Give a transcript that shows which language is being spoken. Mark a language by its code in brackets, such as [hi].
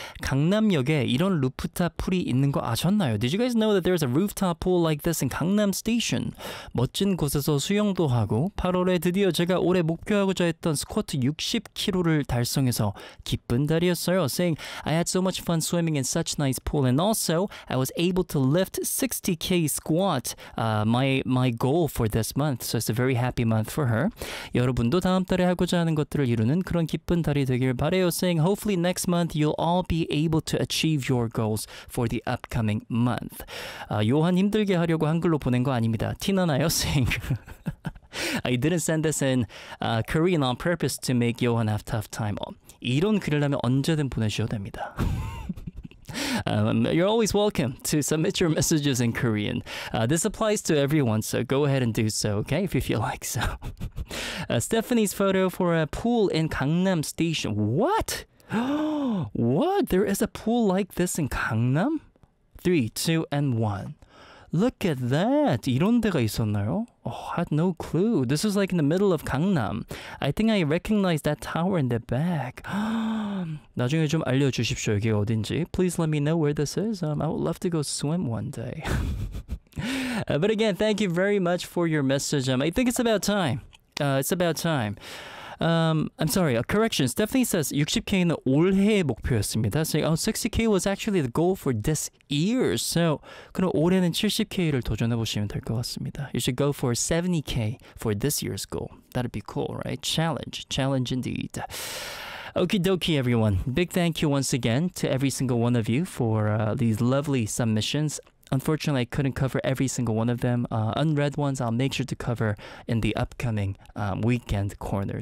[ko] 강남역에 이런 루프탑 풀이 있는 거 아셨나요? [en] Did you guys know that there's a rooftop pool like this in Gangnam Station? [ko] 멋진 곳에서 수영도 하고 8월에 드디어 제가 올해 목표하고자 했던 스쿼트 60kg를 달성해서 기쁜 달이었어요. [en] Saying, I had so much fun swimming in such nice pool, and also I was able to lift 60k squat, my goal for this month. So it's a very happy month for her. [ko] 여러분도 다음 달에 하고자 하는 것들을 이루는 그런 기쁜 달이 되길 바래요. [en] Saying, hopefully next month you'll all be able to achieve your goals for the upcoming month. [ko] 요한 힘들게 하려고 한글로 보낸 거 아닙니다. 티나나요? [en] Saying, I didn't send this in Korean on purpose to make Johan have tough time. [ko] 이런 글이라면 언제든 보내셔도 됩니다. [en] You're always welcome to submit your messages in Korean. This applies to everyone, so go ahead and do so, okay? If you feel like so. Stephanie's photo for a pool in Gangnam Station. What? What? What? There is a pool like this in Gangnam? 3, 2, and 1. Look at that! [ko] 이런 데가 있었나요? [en] Oh, I had no clue. This is like in the middle of Gangnam. I think I recognize that tower in the back. [ko] 나중에 좀 알려주십시오, 이게 어딘지. [en] Please let me know where this is. I would love to go swim one day. But again, thank you very much for your message. I think it's about time. It's about time. I'm sorry, a correction. Stephanie says [ko] 60K는 올해의 목표였습니다. [en] So, oh, 60K was actually the goal for this year. [ko] So, 그럼 올해는 70K를 도전해보시면 될 것 같습니다. [en] You should go for 70K for this year's goal. That'd be cool, right? Challenge. Challenge indeed. Okie dokie, everyone. Big thank you once again to every single one of you for these lovely submissions. Unfortunately, I couldn't cover every single one of them. Unread ones, I'll make sure to cover in the upcoming weekend corner.